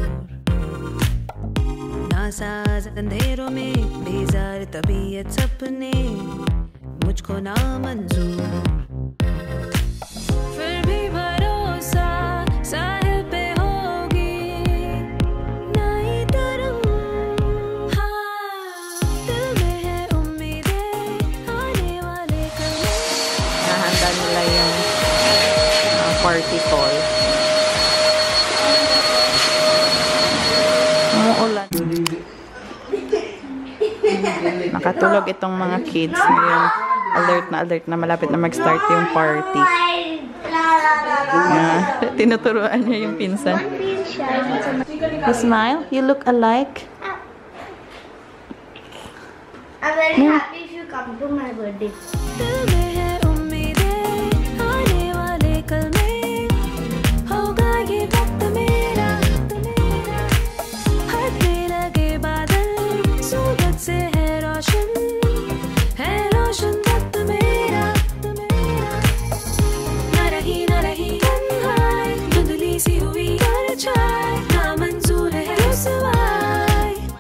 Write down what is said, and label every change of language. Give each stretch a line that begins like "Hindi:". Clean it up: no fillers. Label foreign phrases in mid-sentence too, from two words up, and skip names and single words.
Hindi: नासाज अंधेरों में बेजार तबीयत सपने मुझको नामंजूर फिर भी भरोसा साहिल पे होगी नई तरंग हाँ दिल में है उम्मीदें आने वाले कल
Filipino: Nahanda nila yung
English: party call.
Filipino: Umuulan. Nakatulog itong mga kids ngayon. Alert na malapit na mag-start yung party. Tinuturuan niya yung pinsan.
English: You smile? You look alike? I'm very happy if you come to my birthday.
Hindi: दिल में है उम्मीदें आने वाले कल में होगा ये वक्त मेरा हर पे लगे बादल सूरज से है रोशन वक्त मेरा न रही तन्हाई धुंधली सी हुई परछाई नामंजूर है रुसवाई